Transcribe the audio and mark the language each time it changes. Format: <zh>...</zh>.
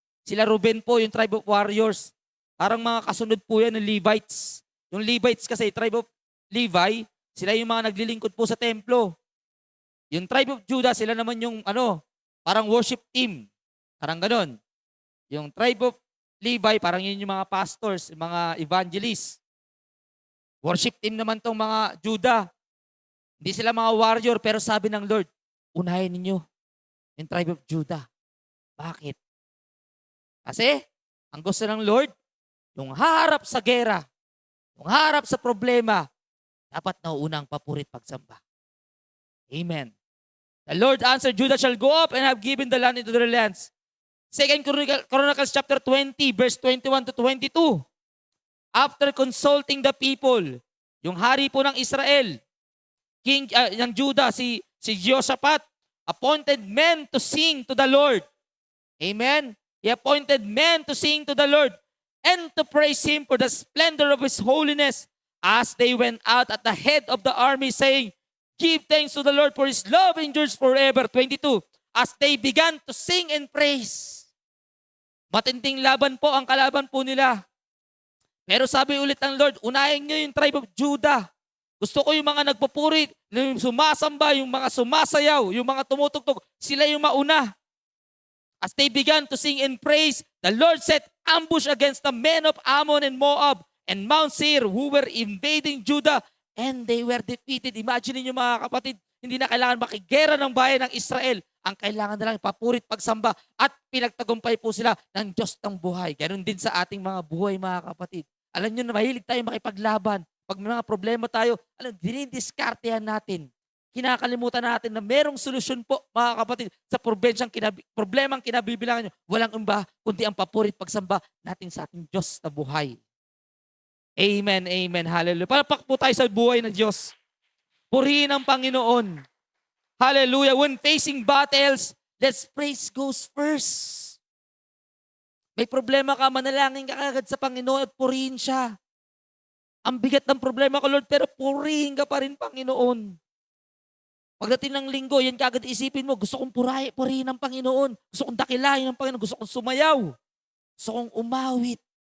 <tl>Sila Ruben po, yung tribe of warriors. Parang mga kasunod po yan ng Levites. Yung Levites kasi, tribe of Levi, sila yung mga naglilingkod po sa templo. Yung tribe of Judah, sila naman yung parang worship team. Parang ganon. Yung tribe of Levi, parang yun yung mga pastors, yung mga evangelists. Worship team naman tong mga Judah. Hindi sila mga warrior, pero sabi ng Lord, unahin ninyo yung tribe of Judah. Bakit? Kasi, ang gusto ng Lord, yung haharap sa gera, yung haharap sa problema, dapat nauuna ang papurit pagsamba. Amen.</tl> <en>The Lord answered, Judah shall go up and have given the land into their lands. 2 Chronicles chapter 20, verse 21 to 22. After consulting the people,</en> <tl>yung hari po ng Israel, king ng Judah,</tl> <en>si Jehoshaphat, appointed men to sing to the Lord. Amen? He appointed men to sing to the Lord and to praise Him for the splendor of His holiness as they went out at the head of the army saying, give thanks to the Lord for His love endures forever. 22. As they began to sing and praise.</en> <tl>Matinding laban po ang kalaban po nila. Pero sabi ulit ng Lord, unahin niyo yung tribe of Judah. Gusto ko yung mga nagpupuri, yung sumasamba, yung mga sumasayaw, yung mga tumutugtog, sila yung mauna.</tl> <en>As they began to sing and praise, the Lord set ambush against the men of Ammon and Moab and Mount Seir who were invading Judah, and they were defeated.</en> <tl>Imagine niyo mga kapatid, hindi na kailangan makigera ng bayan ng Israel. Ang kailangan na lang papurit pagsamba at pinagtagumpay po sila ng Diyos ng buhay. Ganon din sa ating mga buhay mga kapatid. Alam niyo na mahilig tayo makipaglaban. Pag may mga problema tayo, dinidiskartehan natin. Kinakalimutan natin na merong solusyon po, mga kapatid, sa problemang kinabibilangan nyo. Walang iba, kundi ang papurit pagsamba natin sa ating Diyos na buhay. Amen, amen, hallelujah. Palapak po tayo sa buhay ng Diyos. Purihin ang Panginoon. Hallelujah.</tl> <en>When facing battles, let's praise goes first.</en> <tl>May problema ka, manalangin ka agad sa Panginoon at purihin siya. Ang bigat ng problema ko, Lord, pero purihin ka pa rin, Panginoon. Pagdating ng linggo, yan kagad isipin mo, gusto kong purihin ng Panginoon. Gusto kong dakilahin ng Panginoon. Gusto kong sumayaw. Gusto kong umawit.</tl>